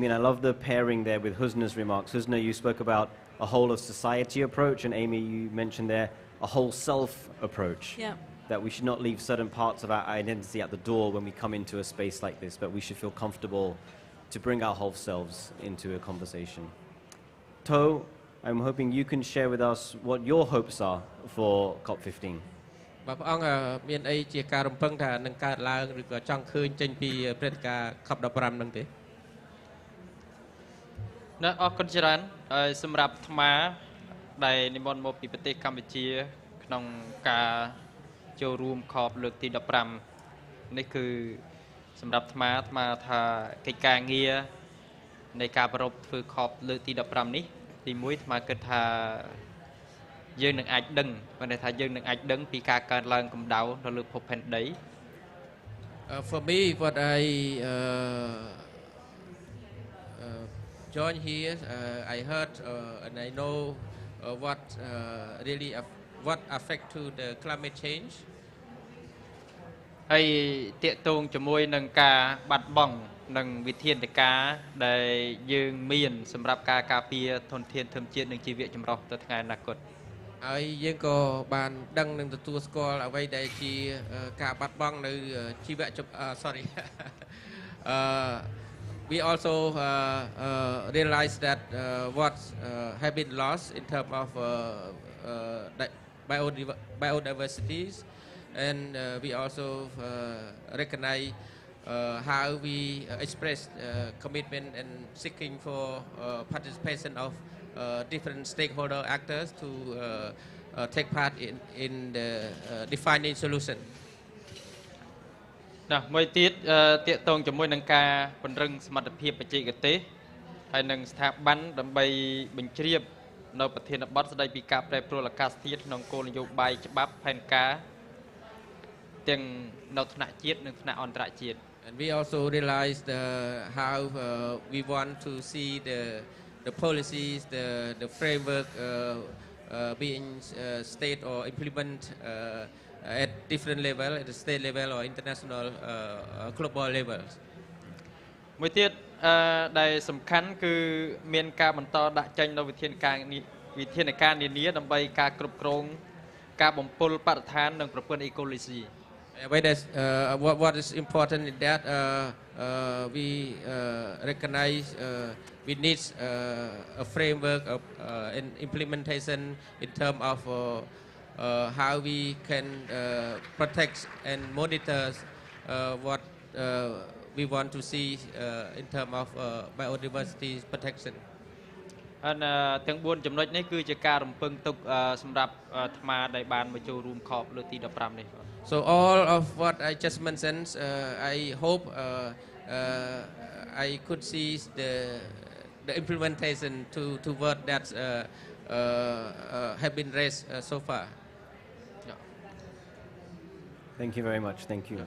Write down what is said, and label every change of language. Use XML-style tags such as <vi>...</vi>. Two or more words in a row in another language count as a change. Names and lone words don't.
<en>And I love the pairing there with Husna's remarks. Husna, you spoke about a whole of society approach, and Amy, you mentioned there a whole self approach. Yeah. That we should not leave certain parts of our identity at the door when we come into a space like this, but we should feel comfortable to bring our whole selves into a conversation. To, I'm hoping you can share with us what your hopes are for COP15.</en> <km>បាទព្រះអង្គមានអីជាការរំពឹងថានឹងកើតឡើងឬក៏ចង់ឃើញចេញពីព្រឹត្តិការណ៍ COP15 ហ្នឹងទេ អរគុណច្រើនសម្រាប់អាត្មាដែលនិមន្តមកពីប្រទេសកម្ពុជាក្នុងការចូលរួម COP លើកទី 15 នេះគឺសម្រាប់អាត្មាថាកិច្ចការងារនៃការប្រពៃធ្វើ COP លើកទី 15 នេះទី1អាត្មាគិតថាយើងនឹងអាចដឹងគាត់ថាយើងនឹងអាចដឹងពីការកើនឡើងកម្ដៅនៅលើភពផែនដី</km> <en>For me, what I joined here, I heard and I know what really what affect to the climate change.</en> <km>ហើយតាកតងជាមួយនឹងការបាត់បង់និងវិធានការដែលយើងមានសម្រាប់ការការពារធនធានធម្មជាតិនិងជីវៈចម្រុះទៅថ្ងៃអនាគត ហើយយើងក៏បានដឹងនិងទទួលស្គាល់អ្វីដែលជាការបាត់បង់នៅជីវៈ sorry</km> <en>we also realize that what have been lost in terms of biodiversities, and we also recognize how we express commitment and seeking for participation of different stakeholder actors to take part in the defining solution.</en> <km>មួយទៀតតាកតងជាមួយនឹងការពង្រឹងសមត្ថភាពបច្ចេកទេសហើយនឹងស្ថាប័នដើម្បីបញ្ជ្រាបនៅប្រធានបទស្តីពីការប្រែប្រួលអាកាសធាតុក្នុងគោលនយោបាយច្បាប់ផែនការទាំងនៅថ្នាក់ជាតិនិងថ្នាក់អន្តរជាតិ</km> <en>And we also realized how we want to see the policies, the framework being state or implement at different level, at the state level or international global levels.</en> <km>មួយទៀតដែលសំខាន់គឺមានការបន្តដាក់ចេញនូវវិធានការនានាដើម្បីការគ្រប់គ្រងការបំពុលបរិស្ថាននិងប្រព័ន្ធអេកូឡូស៊ី</km> <en>What is important is that we recognize we need a framework of implementation in terms of how we can protect and monitor what we want to see in terms of biodiversity protection.</en> <km>ទាំង4ចំណុចនេះគឺជាការរំពឹងទុកសម្រាប់អាត្មាដែលបានមកចូលរួមខបលើកទី15នេះ</km> <en>So all of what I just mentioned, I hope I could see the implementation to what that have been raised so far. Thank you very much. Thank you.</en>